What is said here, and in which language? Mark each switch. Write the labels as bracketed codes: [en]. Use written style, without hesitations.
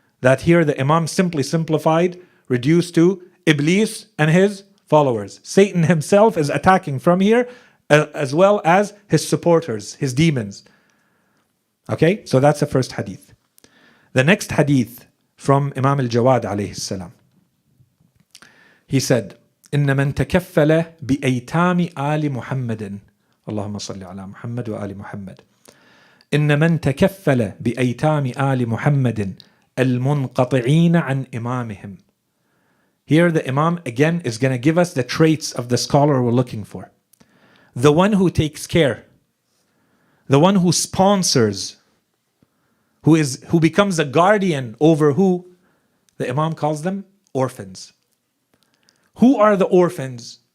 [en] That here the Imam simply simplified, reduced to Iblis and his followers. Satan himself is attacking from here, as well as his supporters, his demons. Okay, so that's the first hadith. The next hadith from Imam al-Jawad alayhi salam. He said, [ar] إن من تكفل بأيتام آل محمد اللهم صل على محمد وآل محمد إن من تكفل بأيتام آل محمد المنقطعين عن إمامهم. [en] Here the Imam again is going to give us the traits of the scholar we're looking for. The one who takes care, the one who sponsors, who becomes a guardian over who? The Imam calls them orphans. Who are the orphans?